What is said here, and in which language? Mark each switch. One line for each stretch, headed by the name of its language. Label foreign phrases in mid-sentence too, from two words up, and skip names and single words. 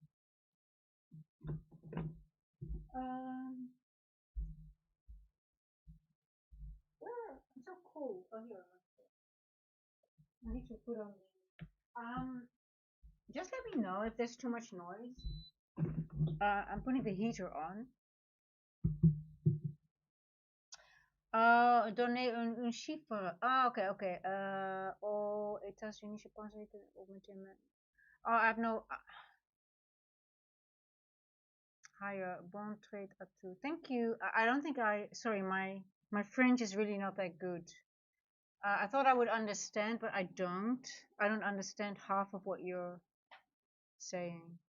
English: Um, where? I'm so cold. Oh, here. I need to put on. Just let me know if there's too much noise. I'm putting the heater on.
French: Donner un chiffre. Ah, oké, oké. Aux États-Unis, je pense que augmenter.
English: Oh, I have no higher bond trade up to. Thank you. I don't think sorry, my French is really not that good. I thought I would understand, but I don't. I don't understand half of what you're saying.